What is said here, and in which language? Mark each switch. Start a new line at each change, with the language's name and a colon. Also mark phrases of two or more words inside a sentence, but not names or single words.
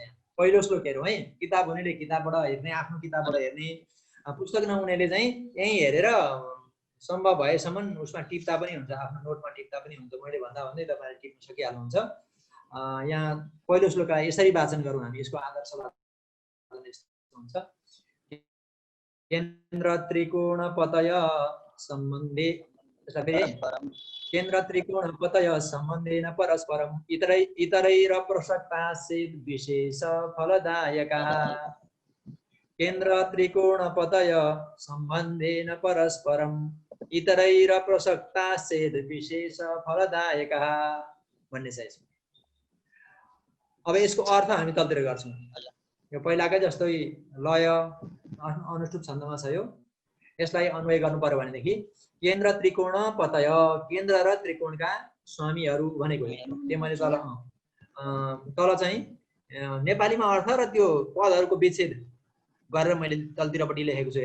Nepali: यहाँ पहिलो श्लोक हेरौँ है। किताब हुनेले किताबबाट हेर्ने, आफ्नो किताबबाट हेर्ने, पुस्तक नहुनेले चाहिँ यहीँ हेरेर सम्भव भएसम्म उसमा टिप्दा पनि हुन्छ, आफ्नो नोटमा टिप्दा पनि हुन्छ। मैले भन्दा भन्दै तपाईँले टिप्न सकिहाल्नुहुन्छ। यहाँ पहिलो श्लोकलाई यसरी वाचन गरौँ हामी। यसको आदर्श वाचन यस्तो हुन्छ।
Sanskrit: केन्द्र त्रिकोण पतय सम्बन्धे, केन्द्र त्रिकोण पतय सम्बन्धेन परस्परम इतरैर प्रसक्ताश्चेत् विशेष फलदायका। केन्द्र त्रिकोण पतय सम्बन्धेन परस्परम इतरैर प्रसक्ताश्चेत् विशेष फलदायका
Nepali: भन्ने छ यसमा। अब यसको अर्थ हामी तलतिर गर्छौँ। यो पहिलाकै जस्तै लय अनुष्टुप छन्दमा छ। यसलाई अन्वय गर्नु पर्यो भनेदेखि
Sanskrit: केन्द्र त्रिकोण पतय,
Nepali: केन्द्र र त्रिकोणका स्वामीहरू भनेको त्यो मैले तल चाहिँ नेपालीमा अर्थ र त्यो पदहरूको विच्छेद गरेर मैले तलतिरपट्टि लेखेको छु।